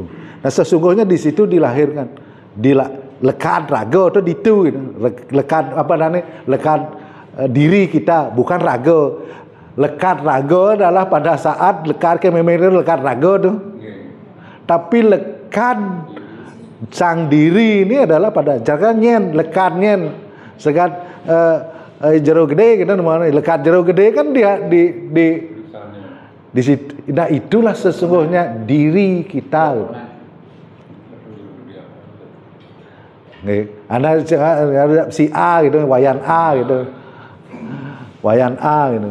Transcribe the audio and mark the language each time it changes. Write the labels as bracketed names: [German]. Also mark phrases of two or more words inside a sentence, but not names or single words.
[Indonesian] Nah sesungguhnya di situ dilahirkan lekat raga itu gitu. Lekat apa namanya? Lekat diri kita, bukan raga. Lekat raga adalah pada saat lekat ke memori lekat raga tuh. Tapi lekat sang diri ini adalah pada jangan nyen, lekat nyen. Sekat jero gede gitu namanya. Lekat jero gede kan dia di situ. Nah itulah sesungguhnya diri kita. Nih, ada si A gitu, wayan A gitu. Wayan A gitu.